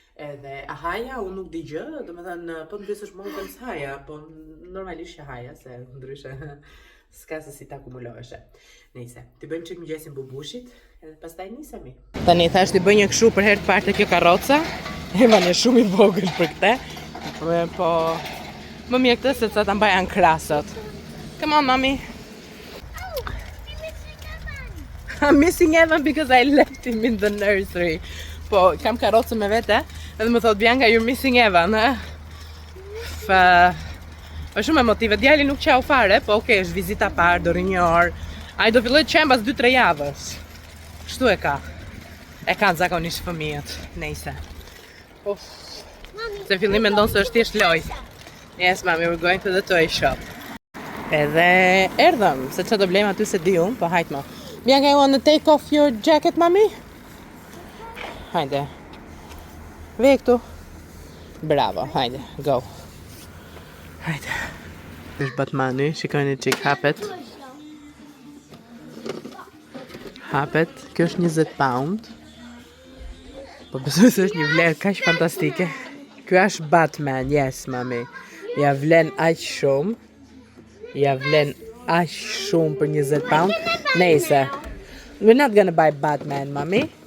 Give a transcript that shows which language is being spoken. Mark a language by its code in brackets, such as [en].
[sq] Edhe a haja, unë nuk di gjë, do më thënë, po të besësh më të haja, po normalisht që haja, se ndryshe s'ka se si ta kumuloheshe. Nejse, t'i bëjmë qik mëgjesin bubushit, edhe pastaj nisemi. Tani thash t'i bëj një këshu për herë të parë të kjo karroca, Evan e shumë i vogël për këte, po më mirë këtë se të ta mbaja në krasët. [en] Come on, mommy. I'm missing Evan because I left him in the nursery. [sq] Po, kam karrocën me vete, edhe më thot Bianca, [en] you're missing Evan, [sq] është shumë emotive, djali nuk qau fare, po okej, është vizita parë, do rri një orë. Ai do filloj të qenë pas 2-3 javësh. Kështu e ka. E kanë zakonisht fëmijët, nejse. Se fillim mendon se është thjesht lojë. [en] Yes, mommy, we're going to the toy shop. [sq] Edhe erdhëm, se që do blejmë aty se di unë, po hajtë më. [en] Bianca, you want to take off your jacket, mommy? [sq] Hajde. Vej këtu. Bravo, hajde, go. Hajde. Është Batmani, shikojnë qik hapet. Hapet, kjo është 20 pound. Po besoj se është një vlerë kaq fantastike. Kjo është Batman, yes, mami. Ja vlen aq shumë. Ja vlen aq shumë për 20 pound. Nejse. [en] We're not gonna buy Batman, mami.